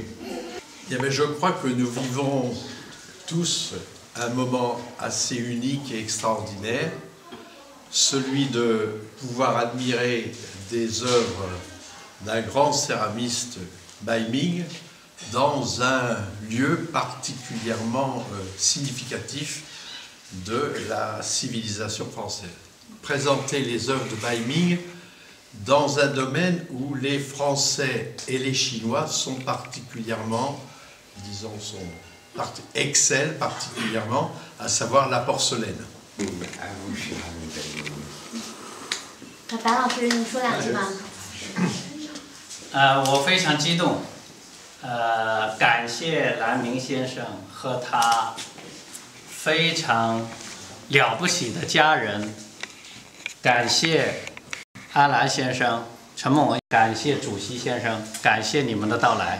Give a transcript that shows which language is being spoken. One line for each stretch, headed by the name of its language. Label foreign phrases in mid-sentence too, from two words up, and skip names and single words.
French: Bien, mais je crois que nous vivons tous un moment assez unique et extraordinaire, celui de pouvoir admirer des œuvres d'un grand céramiste, Bai Ming, dans un lieu particulièrement significatif de la civilisation française. Présenter les œuvres de Bai Ming dans un domaine où les Français et les Chinois sont particulièrement, disons, excellent particulièrement, à savoir la porcelaine.
Chinese: 白老师，你说两句吧。我非常激动，感谢蓝明先生和他非常了不起的家人，感谢阿兰先生、陈梦文，感谢主席先生，感谢你们的到来。